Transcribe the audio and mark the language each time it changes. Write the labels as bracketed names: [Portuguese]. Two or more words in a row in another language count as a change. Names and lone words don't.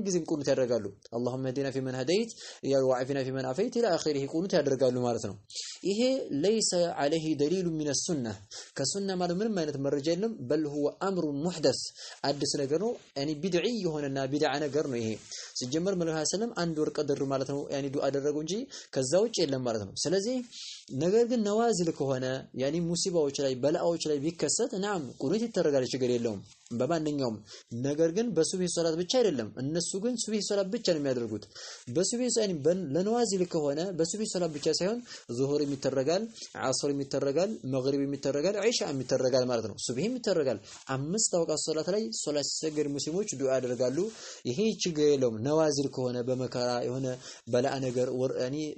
[Amharic] ጊዜም ቁኑት ያደርጋሉ [Arabic] اللهم اهدنا فيمن هديت يا وعافنا فيمن عافيت الى اخره [Amharic] ቁኑት ያደርጋሉ ማለት ነው ይሄ [Arabic] ليس عليه دليل من السنه [Amharic] ከሱና ማለት ምንም አይነት መረጃ የለም [Arabic] بل هو امر [Amharic] محدث አዲስ ነገር ነው ያኒ ቢድዒ የሆነና ቢድዓ ነገር ነው ይሄ ሲጀመር መልካም ሰለም አንድ ወር ቀድር ማለት ነው ያኒ ዱዓ አደረጉ እንጂ ከዛ ውጭ የለም ማለት ነው ስለዚህ ነገር ግን ነዋዚል ከሆነ ያኒ ሙሲባዎች ላይ በላዎች ላይ ቢከሰት ናም ቁኑት ይተረጋል ችግር የለውም በማንኛውም ነገር ግን በሱብሂ ሶላት ብቻ አይደለም እነሱ ግን ሱብሂ ሶላት ብቻ ነው የሚያደርጉት በሱብሂ ያኒ ለነዋዚል ከሆነ በሱብሂ ሶላት ብቻ ሳይሆን ዙሁር የሚተረጋል ዓስር የሚተረጋል መግሪብ የሚተረጋል ዒሻ የሚተረጋል ማለት ነው ሱብሂ የሚተረጋል አምስት አውቃት ሶላት ላይ ሶላት ሲሰገድ ሙስሊሞች ዱዓ ያደርጋሉ ይሄ ችግር የለውም ነዋዚል ከሆነ በመከራ የሆነ በላ ነገር ያኒ